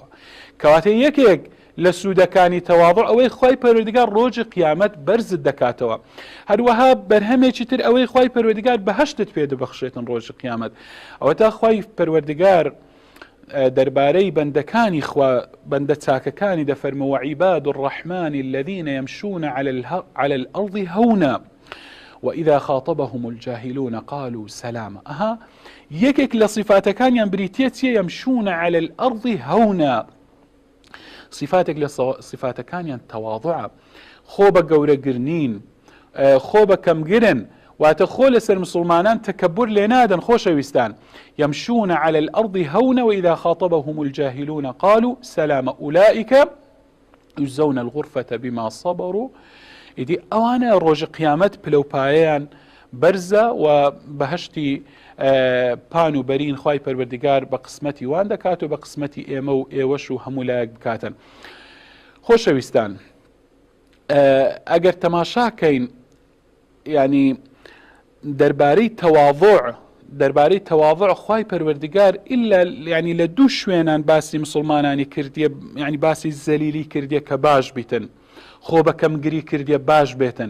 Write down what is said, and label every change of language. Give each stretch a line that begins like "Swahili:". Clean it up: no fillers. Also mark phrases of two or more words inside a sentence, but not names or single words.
Central Kurdish: کەواتە یەکێک لە سوودەکانی تەواضع ئەوەی خوای پەروەردیگار ڕۆژی قیامەت بەرزت دەکاتەوە. هەروەها بەرهەمێکی تر ئەوەی خوای پەروەردیگار بەهەشتت پێ دەبەخشێتن ڕۆژی قیامەت. ئەوەتا خوای پەروەردیگار دەربارەی بەندەکانی خوا، بەندە چاکەکانی دەفەرمە
Arabic: وعیباد الرحمن الذين يمشون على الأرض هونا وإذا خاطبهم الجاهلون قالوا سلاما.
Central Kurdish: یەکێک لە صفاتەکانیان بریتیە چیە؟
Arabic: يمشون على الأرض هونا،
Central Kurdish: صفاتێک لە صفاتەکانیان تەواضعە، خۆ بە گەورەگرنین، خۆ بە کەمگرن، واتە خۆ لەسەر مسلمانان تەکەبور لێ نادەن. خۆشەویستان،
Arabic: يمشون على الأرض هونا وإذا خاطبهم الجاهلون قالوا سلاما أولئك يجزون الغرفة بما صبروا.
Central Kurdish: ئیدی ئەوانە ڕۆژی قیامەت پلەپایەیان بەرزە و بەهەشتی پان و بەرین خوای پەروەردیگار بە قسمەتی وان دەکات و بە قسمەتی ئێمە و ئێوەش و هەموو لایەک بکاتن. خۆشەویستان، ئەگەر تەماشاکەین ینی دەربارەی تەواضع خوای پەروەردیگار ئیلا ینی لە دوو شوێنان باسی مسلمانانی کردیە، ینی باسی زەلیلی کردیە کە باش بیتن، خۆ بە کەمگری کردیە باش بێتن.